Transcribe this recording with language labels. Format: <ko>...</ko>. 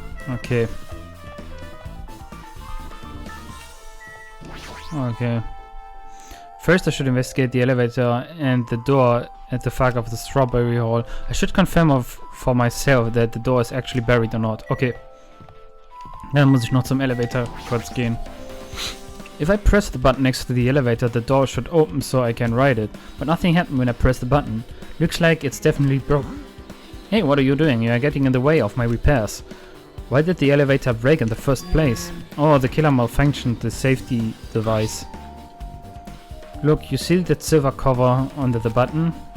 <en>Okay. Okay. First I should investigate the elevator and the door at the far of the strawberry hall. I should confirm for myself that the door is actually buried or not. Okay.</en> <de>Dann muss ich noch zum Elevator kurz gehen.</de> <en>If I press the button next to the elevator, the door should open so I can ride it. But nothing happened when I pressed the button. Looks like it's definitely broke. Hey, what are you doing? You are getting in the way of my repairs. Why did the elevator break in the first place? Oh, the killer malfunctioned the safety device. Look, you see that silver cover under the button?</en>